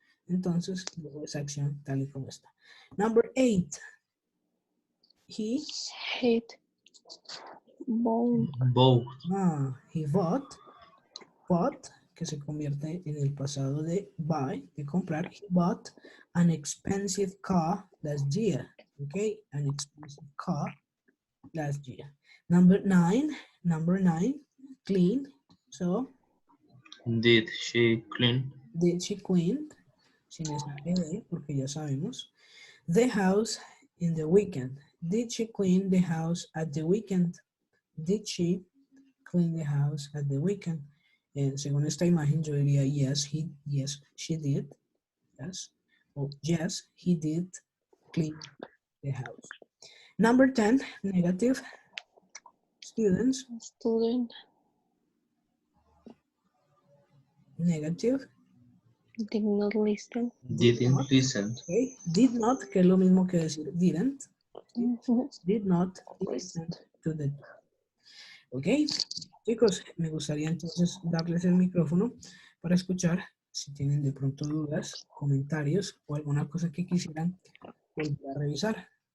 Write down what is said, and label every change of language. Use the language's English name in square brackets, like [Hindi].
[Spanish] Entonces, luego esa acción tal y como está. [English] Number 8. He Hate. Bone. Both. He bought, [Spanish] que se convierte en el pasado de buy, de comprar. [English] He bought an expensive car last year. Okay, an expensive car last year. Number 9, clean. So, Did she clean? did she clean? [Spanish] Sin esa ed, porque ya sabemos. [English] The house in the weekend. Did she clean the house at the weekend? Did she clean the house at the weekend? [Spanish] Según esta imagen, yo diría [English] yes, she did. Yes. Or yes, he did clean the house. Number 10, negative. Students, Student. negative. Did not listen. Didn't listen. Okay. Did not, [Spanish] que es lo mismo que decir didn't. [English] Did not listen to the talk. [Spanish] Ok, chicos, me gustaría entonces darles el micrófono para escuchar si tienen de pronto dudas, comentarios o alguna cosa que quisieran volver a revisar.